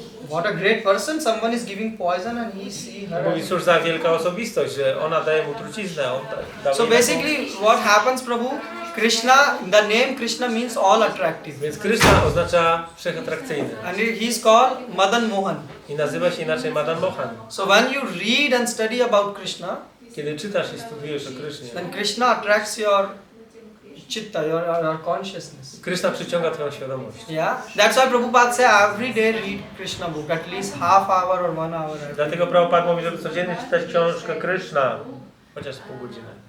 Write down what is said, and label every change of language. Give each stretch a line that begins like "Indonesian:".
English: what a great person, someone is giving poison and he see her.
Polish: Mówi, cóż za wielka osobistość, że ona daje mu truciznę, on dał
English: So
Polish: jej taką-
English: basically what happens, Prabhu, Krishna, the name Krishna means all attractive.
Polish: Więc Krishna oznacza wszechatrakcyjny
English: And he is called Madan Mohan.
Polish: i nazywa się inaczej Madan Mohan.
English: So when you read and study about Krishna,
Polish: Kiedy czytasz i studiujesz o Krysznie,
English: then Krishna attracts your chitta, your consciousness.
Polish: Krishna przyciąga twoją świadomość.
English: Yeah, that's why Prabhupada say every day read Krishna book, at least half hour or 1 hour.
Polish: Dlatego Prabhupada mówi, żeby codziennie czytać książkę Kryszna, chociaż pół godziny,